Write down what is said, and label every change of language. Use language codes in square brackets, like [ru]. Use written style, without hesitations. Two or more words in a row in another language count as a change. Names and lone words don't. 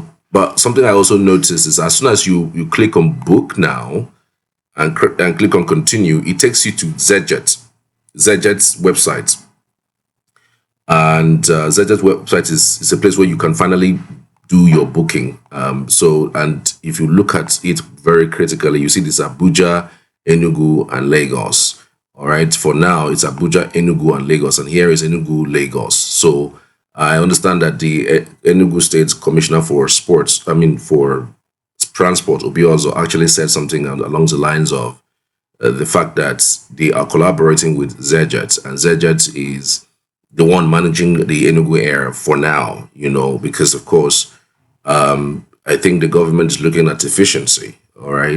[en] But something I also noticed is as soon as you click on book now and click on continue, it takes you to ZJet's website. And ZJet's website is a place where you can finally do your booking. And if you look at it very critically, you see this Abuja, Enugu, and Lagos. All right, for now, it's Abuja, Enugu, and Lagos, and here is Enugu, Lagos. So I understand that the Enugu State Commissioner for Transport, Obiozo, actually said something along the lines of the fact that they are collaborating with ZJet, and ZJet is the one managing the Enugu Air for now, because of course, I think the government is looking at efficiency. All right.